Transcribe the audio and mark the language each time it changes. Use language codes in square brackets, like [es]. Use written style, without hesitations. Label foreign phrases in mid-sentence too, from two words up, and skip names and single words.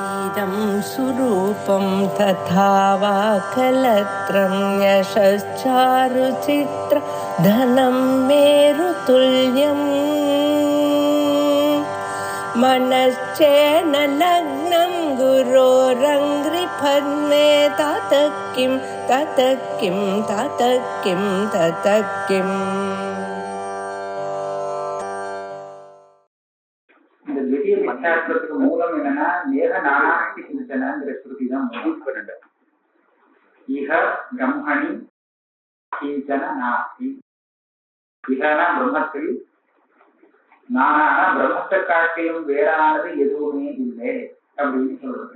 [sa] इदं सुरूपं तथा वा कलत्रं यशश्चारुचित्र धनं मेरुतुल्यम् मनश्चेन लग्नं गुरोरङ्घ्रिपद्मे ततः किं ततः किं ततः किं ततः किम्. [ta] மூலம் என்னன்னா [sa] एक नानास्ति [ta] கிஞ்சனங்கிற ஸ்ருதி தான் மூலம். [sa] इह ब्रह्मणि किञ्चन नास्ति. [ta] இஹனா பிரம்மத்தில், நானான பிரம்மத்தை காட்டிலும் வேறானது எதுவுமே இல்லை அப்படின்னு சொல்றது.